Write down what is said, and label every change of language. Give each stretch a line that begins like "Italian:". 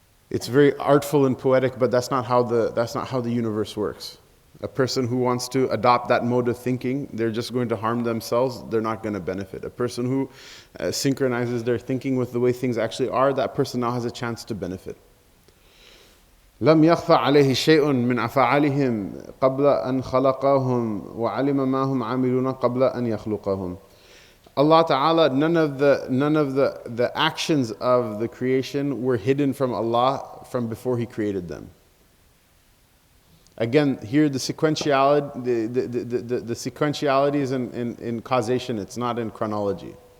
English: It's very artful and poetic, but that's not how the universe works. A person who wants to adopt that mode of thinking, they're just going to harm themselves, they're not going to benefit. A person who synchronizes their thinking with the way things actually are, that person now has a chance to benefit.
Arabic: لم يخفى عليه شيء من أفعالهم قبل أن خلقهم وعلم ما هم عاملون قبل أن يخلقهم.
English: Allah Ta'ala, none of the actions of the creation were hidden from Allah from before He created them. Again, here the sequentiality is in causation, it's not in chronology.